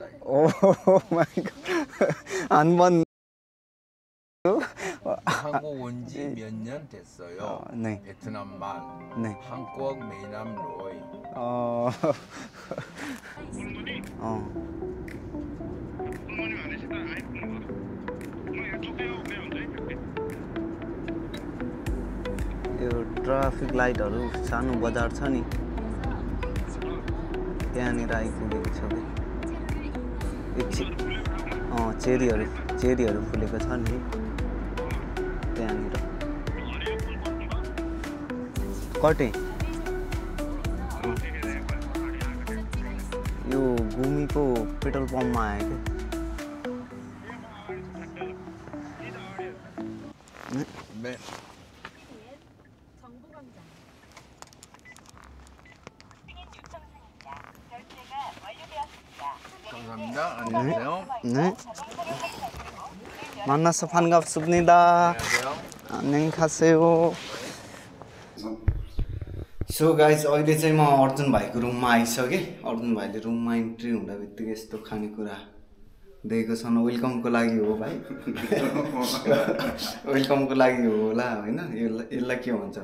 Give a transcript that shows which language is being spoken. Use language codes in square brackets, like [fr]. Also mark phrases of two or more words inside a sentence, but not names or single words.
[en] Oh my god. [ko] 안 봤. 한국 온 지 몇 년 됐어요? 네. 베트남 말. 네. 한국 메이남 로이. [ne] यो [en] traffic lights [ne] सानो बजार छ नि त्यहाँनिर आइपुगेको छ कि चेरीहरू फुलेको छ नि त्यहाँनिर कटे यो गुमीको [en] petrol pump [ne] आयो [ko] 네. 감사합니다. 안녕하세요. 네. 만나서 반갑습니다. 안녕하세요. 안녕히 가세요. [en] so guys [ne] अहिले चाहिँ म अर्जुन भाइको रुममा आइसकेँ अर्जुन भाइले रुममा इन्ट्री हुँदा बित्तिकै यस्तो खानेकुरा दिएको छन् वेलकमको लागि हो भाइ वेलकमको लागि हो होला होइन यसलाई के भन्छ